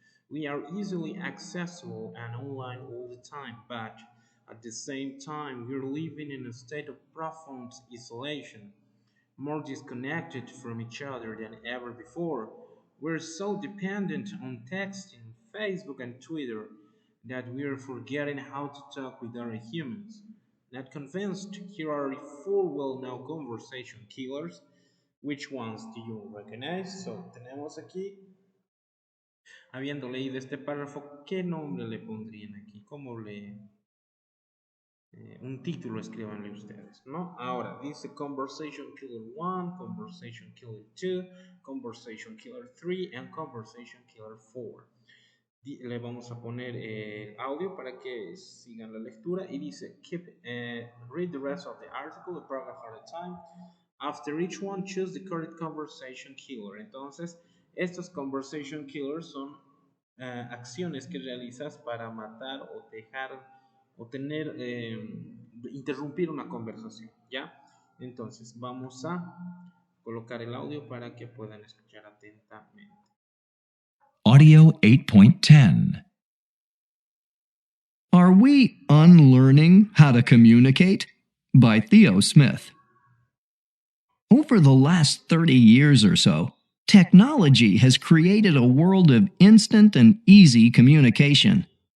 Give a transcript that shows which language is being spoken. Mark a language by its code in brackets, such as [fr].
[en] We are easily accessible and online all the time, but at the same time, we're living in a state of profound isolation, more disconnected from each other than ever before. We're so dependent on texting, Facebook, and Twitter that we're forgetting how to talk with other humans. Not convinced, here are four well known conversation killers. Which ones do you recognize? [es] So, tenemos aquí, habiendo leído este párrafo, ¿qué nombre le pondrían aquí? ¿Cómo le, un título escríbanle ustedes, ¿no? Ahora dice [en] Conversation Killer 1, Conversation Killer 2, Conversation Killer 3 and Conversation Killer 4. [es] Le vamos a poner el audio para que sigan la lectura y dice [en] read the rest of the article, a paragraph at a time. After each one, choose the correct conversation killer. [es] Entonces, estos conversation killers son acciones que realizas para matar o dejar o tener, interrumpir una conversación, ¿ya? Entonces, vamos a colocar el audio para que puedan escuchar atentamente. Audio 8.10. [en] Are we unlearning how to communicate? By Theo Smith. Over the last 30 years or so, technology has created a world of instant and easy communication.